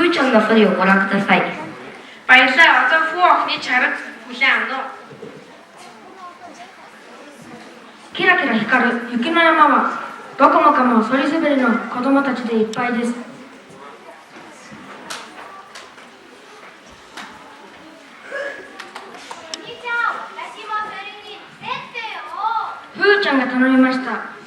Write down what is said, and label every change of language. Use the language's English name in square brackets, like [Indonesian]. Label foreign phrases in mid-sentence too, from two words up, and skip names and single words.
[Japanese] のソリをご覧ください。 [Mongolian] Баярлалаа. Одоо фүү охины чарга хүлээн авна уу? [Japanese] キラキラ光る雪の山はどこもかもそり滑りの子供たちでいっぱいです。ふーちゃんが頼みました。